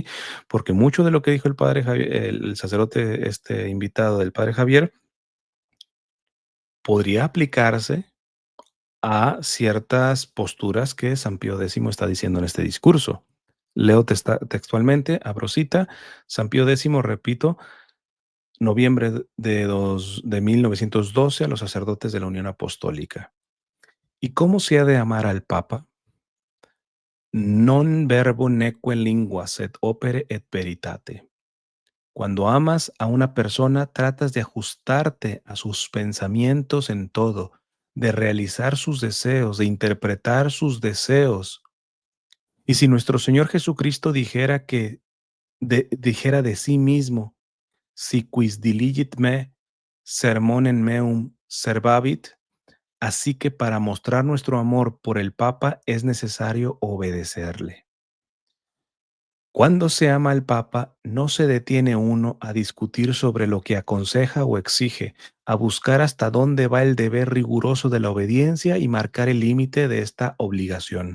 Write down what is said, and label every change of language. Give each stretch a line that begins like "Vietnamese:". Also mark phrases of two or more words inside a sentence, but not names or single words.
Spanish: Porque mucho de lo que dijo el padre el sacerdote invitado del padre Javier podría aplicarse a ciertas posturas que San Pío X está diciendo en este discurso. Leo textualmente, abro cita, San Pío X, repito, noviembre de 1912 a los sacerdotes de la Unión Apostólica. ¿Y cómo se ha de amar al Papa?
Latin: Non verbo neque lingua sed opere et veritate.
Spanish: Cuando amas a una persona, tratas de ajustarte a sus pensamientos en todo, de realizar sus deseos, de interpretar sus deseos. Y si nuestro Señor Jesucristo dijera de sí mismo,
Latin: si quis diligit me, sermonem meum servabit,
Spanish: así que para mostrar nuestro amor por el Papa es necesario obedecerle. Cuando se ama al Papa, no se detiene uno a discutir sobre lo que aconseja o exige, a buscar hasta dónde va el deber riguroso de la obediencia y marcar el límite de esta obligación.